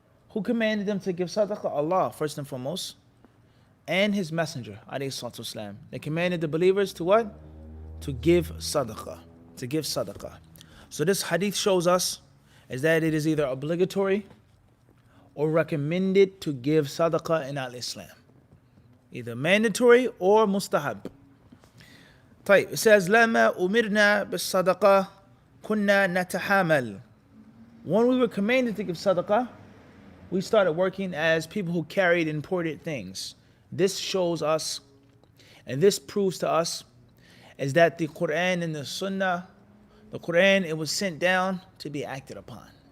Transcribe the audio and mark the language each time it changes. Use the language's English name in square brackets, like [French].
[English] Who commanded them to give sadaqah? Allah, first and foremost, and His Messenger, alayhi salatu wasalam. They commanded the believers to what? To give sadaqah. To give sadaqah. So this hadith shows us is that it is either obligatory or recommended to give sadaqah in al-Islam. Either mandatory or mustahab. [Arabic] طيب, [English] it says, [Arabic] لما أمرنا بالصدقة كنا نتحامل. [English] When we were commanded to give sadaqah, we started working as people who carried imported things. This shows us, and this proves to us, is that the Quran and the Sunnah, the Quran, it was sent down to be acted upon.